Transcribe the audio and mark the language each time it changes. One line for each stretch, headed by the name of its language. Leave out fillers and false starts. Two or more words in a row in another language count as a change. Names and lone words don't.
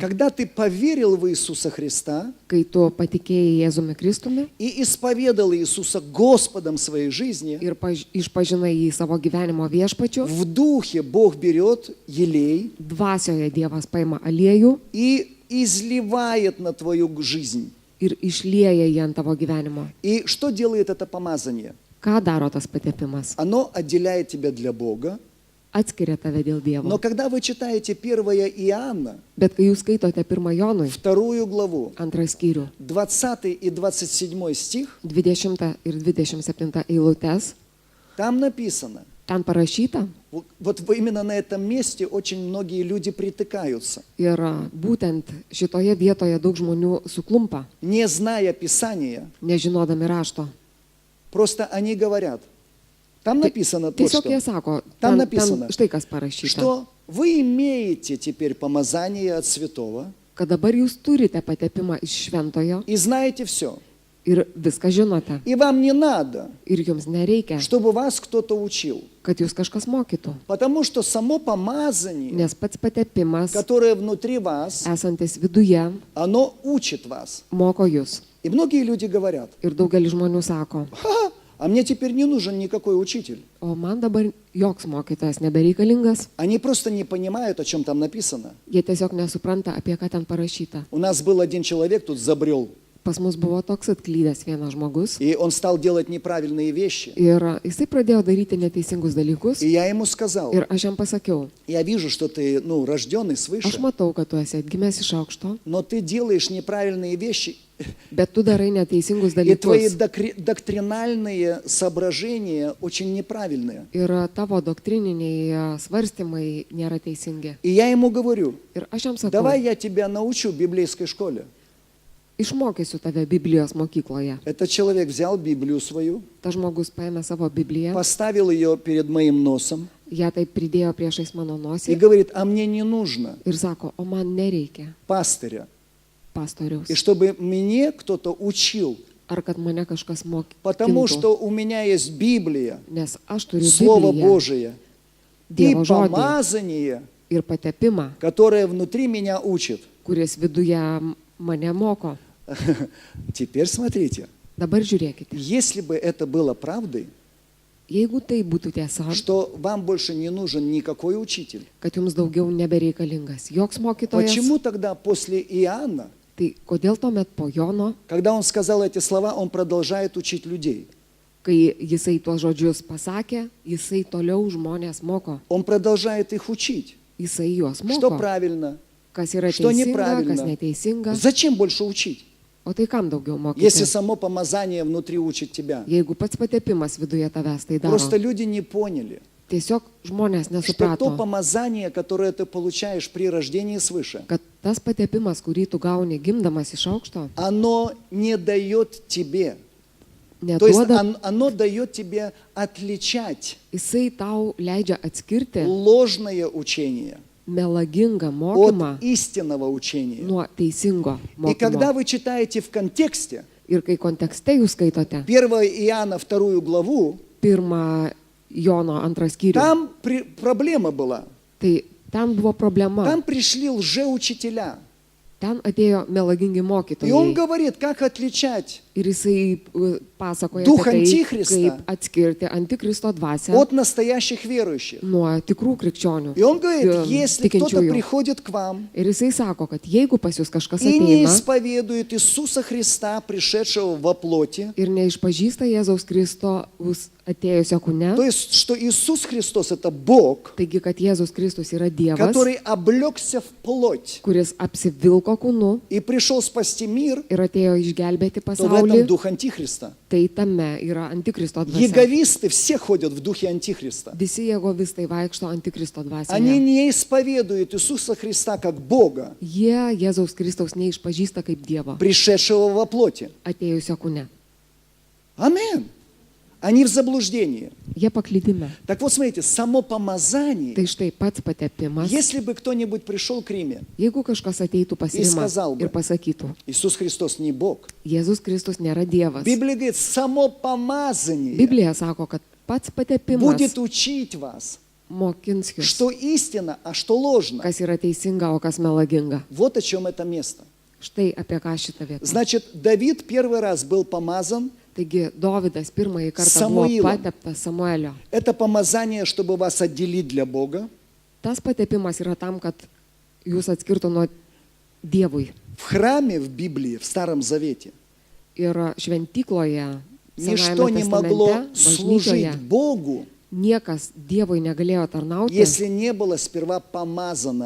Russian: Когда ты поверил в Иисуса Христа
Lithuanian: kai tu patikėjai Jėzumi Kristumi
Russian: и исповедал Иисуса Господом своей жизни,
Lithuanian: ir išpažinai jį savo gyvenimo viešpačiu,
Russian: в духе Бог берет елей
Lithuanian: dvasioje Dievas paima aliejų
Russian: и изливает на твою жизнь.
Lithuanian: ir išlieja jį ant tavo gyvenimo.
Russian: И что делает это помазание?
Lithuanian: Ką daro tas patepimas?
Russian: Оно отделяет тебя для Бога.
Lithuanian: Atskiria tave dėl Dievo.
Russian: Но когда вы читаете 1 Иоанна,
Lithuanian: Bet kai jūs skaitote 1 Jonui,
Russian: 2 главу,
Lithuanian: 2 skyrių,
Russian: 20 и 27 стих,
Lithuanian: 20 ir 27 eilutes,
Russian: там написано,
Lithuanian: ten parašyta
Russian: вот именно на этом месте очень многие люди притыкаются,
Lithuanian: ir būtent šitoje vietoje daug žmonių suklumpa,
Russian: не зная Писания,
Lithuanian: nežinodami rašto.
Russian: просто они говорят, там написано то,
Lithuanian: Tiesiog jie
Russian: что,
Lithuanian: sako,
Russian: Tam
Lithuanian: ten
Russian: написано,
Lithuanian: štai kas parašyta,
Russian: что вы имеете теперь помазание от святого
Lithuanian: kad dabar jūs turite patepimą iš šventojo
Russian: и знаете все.
Lithuanian: ir viską žinote.
Russian: И вам не надо,
Lithuanian: Ir jums nereikia,
Russian: чтобы вас кто-то учил.
Lithuanian: kad jūs kažkas mokytų.
Russian: Потому что само помазание,
Lithuanian: Nes pats patepimas,
Russian: которое внутри вас,
Lithuanian: esantis viduje,
Russian: оно учит вас.
Lithuanian: moko jūs.
Russian: И многие люди говорят,
Lithuanian: Ir daugelis žmonių sako,
Russian: ха, а мне теперь не нужен никакой учитель.
Lithuanian: o man dabar joks mokytojas nebereikalingas.
Russian: Они просто не понимают, о чем там написано.
Lithuanian: Jie tiesiog nesupranta, apie ką ten parašyta.
Russian: У нас был один человек, тут забрел,
Lithuanian: Pas mus buvo toks atklydęs vienas žmogus
Russian: и он стал делать неправильные вещи.
Lithuanian: ir jisai pradėjo daryti neteisingus dalykus
Russian: И я ему сказал,
Lithuanian: ir aš jam pasakiau,
Russian: я вижу, что ты, рожденный
Lithuanian: aš
Russian: свыше,
Lithuanian: matau, kad tu esi atgimęs iš aukšto,
Russian: но ты делаешь неправильные вещи,
Lithuanian: bet tu darai neteisingus
Russian: и твои
Lithuanian: dalykus.
Russian: доктринальные соображения очень неправильные.
Lithuanian: Ir tavo doktrininiai svarstymai nėra teisingi.
Russian: И я ему говорю,
Lithuanian: Ir aš jam sakau,
Russian: давай я тебя научу в библейской школе.
Lithuanian: išmokysiu tave Biblijos mokykloje.
Russian: Этот человек взял Библию свою,
Lithuanian: Ta žmogus paėmė savo Bibliją,
Russian: поставил ее перед моим носом
Lithuanian: ją taip pridėjo priešais mano
Russian: и
Lithuanian: nosį
Russian: говорит, а мне не нужно
Lithuanian: ir sako, o man nereikia
Russian: пастыря,
Lithuanian: pastoriaus.
Russian: и чтобы мне кто-то учил,
Lithuanian: Ar kad mane kažkas
Russian: потому
Lithuanian: mokytų.
Russian: что у меня есть Библия,
Lithuanian: Nes aš turiu
Russian: Слово
Lithuanian: Bibliją
Russian: Божие и
Lithuanian: Dievo žodį
Russian: помазание,
Lithuanian: ir patepimą,
Russian: которое внутри меня учит.
Lithuanian: kuris viduje mane moko.
Russian: Теперь смотрите,
Lithuanian: Dabar žiūrėkite,
Russian: если бы это было правдой,
Lithuanian: jeigu tai būtų tiesa,
Russian: что вам больше не нужен никакой учитель,
Lithuanian: kad jums daugiau nebereikalingas joks mokytojas,
Russian: почему тогда после Иоанна,
Lithuanian: tai kodėl tuomet po Jono,
Russian: когда он сказал эти слова, он продолжает учить людей?
Lithuanian: kai jisai tuos žodžius pasakė, jisai toliau žmonės moko,
Russian: Он продолжает их учить.
Lithuanian: jisai juos
Russian: Что
Lithuanian: moko,
Russian: правильно,
Lithuanian: kas yra
Russian: что
Lithuanian: teisinga, kas
Russian: неправильно.
Lithuanian: neteisinga,
Russian: Зачем больше учить,
Lithuanian: o tai kam daugiau
Russian: если
Lithuanian: mokyti,
Russian: само помазание внутри учит тебя?
Lithuanian: jeigu pats patepimas viduje tavęs tai daro.
Russian: Просто люди не поняли.
Lithuanian: tiesiog žmonės
Russian: что то
Lithuanian: nesuprato,
Russian: помазание, которое ты получаешь при рождении свыше,
Lithuanian: kad tas patepimas, kurį tu gauni gimdamas iš aukšto,
Russian: оно не дает тебе, то есть
Lithuanian: neduoda,
Russian: оно дает тебе отличать
Lithuanian: jisai tau leidžia atskirti
Russian: ложное учение
Lithuanian: melagingą mokymą
Russian: от истинного учения.
Lithuanian: nuo teisingo
Russian: И когда
Lithuanian: mokymo.
Russian: вы читаете в контексте
Lithuanian: Ir kai kontekste jūs skaitote
Russian: 1 Иоанна 2 главу,
Lithuanian: pirmą Jono antrą skyrių,
Russian: там проблема была.
Lithuanian: tai ten buvo problema.
Russian: Там пришли лжеучителя.
Lithuanian: Ten atėjo melagingi
Russian: И он
Lithuanian: mokytojai.
Russian: говорит, как отличать
Lithuanian: Ir jisai pasakoja
Russian: Duch
Lithuanian: apie tai, Antichristą kaip atskirti antikristo dvasią
Russian: от настоящих верующих.
Lithuanian: nuo tikrų krikščionių.
Russian: И он говорит, если кто-то
Lithuanian: tikinčiųjų.
Russian: приходит к вам
Lithuanian: Ir jisai sako, kad jeigu pas jūs kažkas
Russian: и не
Lithuanian: ateina
Russian: исповедует Иисуса Христа, пришедшего во плоти,
Lithuanian: ir neišpažįsta Jėzaus Kristaus atėjusio kūne,
Russian: то есть, что Иисус Христос – это Бог,
Lithuanian: taigi, kad Jėzus Kristus yra Dievas,
Russian: который облегся в плоть
Lithuanian: kuris apsivilko kūnu
Russian: и пришел спасти мир,
Lithuanian: ir atėjo išgelbėti
Russian: то в этом
Lithuanian: pasaulį,
Russian: дух Антихриста.
Lithuanian: tai tame yra antikristo dvasia.
Russian: Яговисты все ходят в духе Антихриста.
Lithuanian: Visi jėgovistai vaikšto antikristo
Russian: Они
Lithuanian: dvasioje.
Russian: не исповедуют Иисуса Христа как Бога,
Lithuanian: Jie Jėzaus Kristaus neišpažįsta kaip Dievo,
Russian: пришедшего во плоти.
Lithuanian: atėjusio kūne.
Russian: Амин. Они в заблуждении.
Lithuanian: Jie paklydime.
Russian: Так вот, смотрите, само помазание,
Lithuanian: Tai štai pats patepimas.
Russian: если бы кто-нибудь пришел к Риме,
Lithuanian: Jeigu kažkas ateitų pas Ir Rimą
Russian: сказал бы.
Lithuanian: ir pasakytų,
Russian: Иисус Христос не Бог.
Lithuanian: Jėzus Kristus nėra Dievas.
Russian: Библия говорит, само помазание
Lithuanian: Biblija sako, kad pats patepimas
Russian: будет учить вас,
Lithuanian: mokins jūs,
Russian: что истина, а что ложно.
Lithuanian: kas yra teisinga, o kas melaginga.
Russian: Вот о чем это место.
Lithuanian: Štai apie ką šitą vietą.
Russian: Значит, Давид первый раз был помазан.
Lithuanian: Taigi, Dovydas pirmąjį kartą buvo Samuilą. pateptas Samuelio.
Russian: Это помазание, чтобы вас отделить для Бога.
Lithuanian: Tas patepimas yra tam, kad jūs atskirtų nuo Dievui.
Russian: В храме, в Библии, в Старом Завете
Lithuanian: Ir šventykloje,
Russian: ничто
Lithuanian: Senajame
Russian: не могло
Lithuanian: testamente,
Russian: служить
Lithuanian: bažnyčioje,
Russian: Богу,
Lithuanian: niekas Dievui negalėjo tarnauti,
Russian: если не было сперва помазано